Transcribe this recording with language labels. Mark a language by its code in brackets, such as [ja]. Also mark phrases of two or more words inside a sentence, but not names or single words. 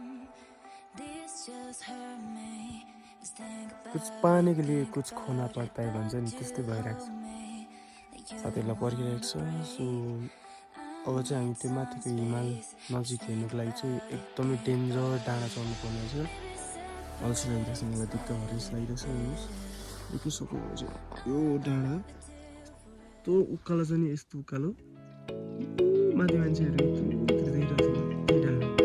[en] This just hurt me. Just think about [hi] कुछ पाने के लिए कुछ खोना पड़ता है [ne] भन्छ नि त्यस्तै भइरहेको छ साथीहरूलाई पर्खिरहेको छ सो अब चाहिँ हामी त्यो माथिको हिमाल नजिक हेर्नुको लागि चाहिँ एकदमै डेन्जर डाँडा चढ्नु पर्ने रहेछ अल्छी लागिरहेको छ मलाई दिक्क हरेस लागिरहेको छ हेर्नुहोस् देख्न सक्नुहुन्छ यो डाँडा त्यो उकालो चाहिँ नि यस्तो उकालो माथि मान्छेहरू देखिरहेको छ त्यही डाँडा